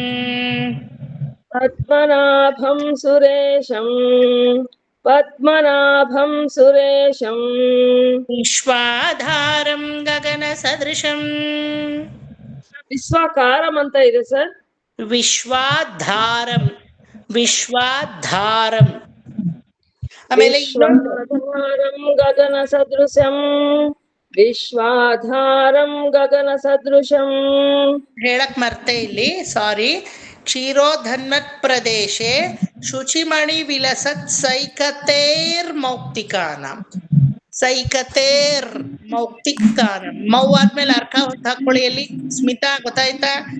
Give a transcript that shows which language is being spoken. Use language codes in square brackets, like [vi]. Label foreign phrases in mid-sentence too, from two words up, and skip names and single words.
[sa] ಪದ್ಮನಾಭಂ ಸುರೇಶಂ, ಪದ್ಮನಾಭಂ ಸುರೇಶಂ, ವಿಶ್ವಾಧಾರಂ ಗಗನ ಸದೃಶಂ. [kn] ವಿಶ್ವಕಾರಂ ಅಂತ ಇದೆ ಸರ್. [sa] ವಿಶ್ವಾಧಾರಂ, ವಿಶ್ವಾಧಾರಂ. [kn] ಆಮೇಲೆ ಇನ್ನೊಂದು [sa] ವಿಶ್ವಾಧಾರಂ ಗಗನ ಸದೃಶಂ, ವಿಶ್ವಾಧಾರಂ ಗಗನ ಸದೃಶಂ. [kn] ಹೇಳಕ್ ಮರ್ತೆ ಇಲ್ಲಿ, ಸಾರಿ. [sa] ಕ್ಷೀರೋಧನ್ಮತ್ ಪ್ರದೇಶೆ ಶುಚಿಮಣಿ ವಿಲಸತ್ ಸೈಕತೇರ್ ಮೌಕ್ತಿಕಾನಂ. ಸೈಕತೇರ್ ಮೌಕ್ತಿಕಾನಂ. [kn] ಮೌ ಆದ್ಮೇಲೆ ಅರ್ಕ ಹೊತ್ತು ಹಾಕೊಳ್ಳಿ. ಅಲ್ಲಿ ಸ್ಮಿತಾ ಗೊತ್ತಾಯ್ತಾ?